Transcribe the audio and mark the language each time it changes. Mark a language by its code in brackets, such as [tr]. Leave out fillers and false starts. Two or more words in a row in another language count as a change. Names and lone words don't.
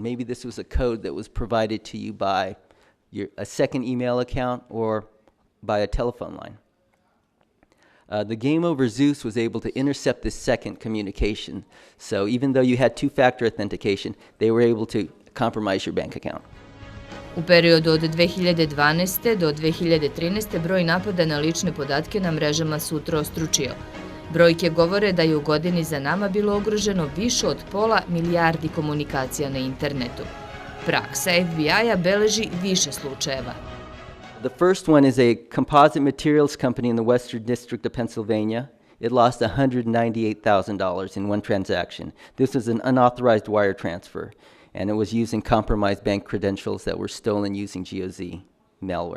[en] Maybe this was a code that was provided to you by a second email account or by a telephone line. The Game Over Zeus was able to intercept this second communication. So even though you had two-factor authentication, they were able to compromise your bank account. [sr] U periodu od 2012. do 2013. broj napada na lične podatke na mrežama se utrostručio. Brojke govore da je u godini za nama bilo ugroženo više od pola milijardi komunikacija na internetu. Praksa FBI-a beleži više slučajeva. [en] The first one is a composite materials company in the Western District of Pennsylvania. It lost $198,000 in one transaction. This was an unauthorized wire transfer, and it was using compromised bank credentials that were stolen using GOZ malware.